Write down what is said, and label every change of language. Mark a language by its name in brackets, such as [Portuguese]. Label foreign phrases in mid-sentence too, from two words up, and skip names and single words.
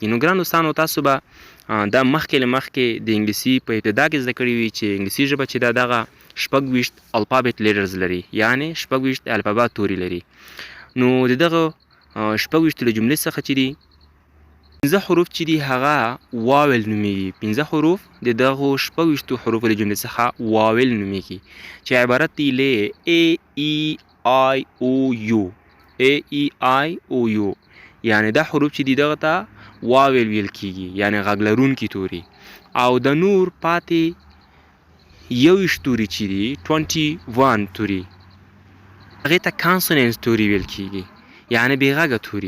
[Pashto] نو ګران دوستانو تاسو به دا مخکې له مخکې د انګلیسي په ابتدا کې زده کړي وي چې انګلیسي ژبه چې ده دغه 26 [English] alphabet letters [Pashto] لري، یعنی 26 الفبا توري لري. نو د دغه 26 له جملې څخه چې دي 15 حروف چې دي هغه واول نومیږي. 15 حروف د دغه 26 حروف له جملې څخه واول نومیږي چې عبارت دي له A E I O U. A E I O U یعنی دا حروف چې دي دغه ته واول ویل کیږي، یعنی غږ لرونکي توري. او د نور پاتې 21 توري چې دي 21 توري هغې ته کانسوننټ توري ویل کیږي، یعنی بې غږه توري.